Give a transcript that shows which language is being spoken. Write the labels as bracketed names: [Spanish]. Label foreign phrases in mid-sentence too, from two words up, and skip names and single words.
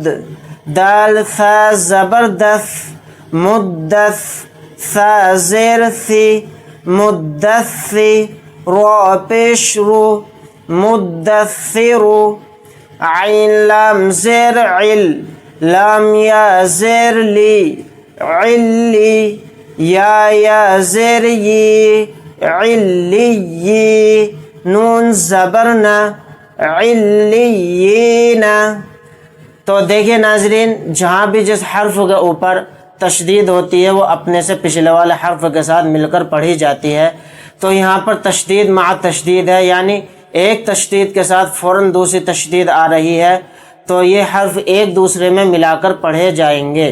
[Urdu] دال ثا زبر دث، مدث، ثا زیر ثی، مدثی، رو پیش رو، مدثرو، عین لام زیر عل، لام یا زیر لی، علی، یا زیر یی، علی، نون زبرنا، علیین۔ تو دیکھیں ناظرین، جہاں بھی جس حرف کے اوپر تشدید ہوتی ہے وہ اپنے سے پچھلے والے حرف کے ساتھ مل کر پڑھی جاتی ہے۔ تو یہاں پر تشدید مع تشدید ہے، یعنی ایک تشدید کے ساتھ فوراً دوسری تشدید آ رہی ہے، تو یہ حرف ایک دوسرے میں ملا کر پڑھے جائیں گے۔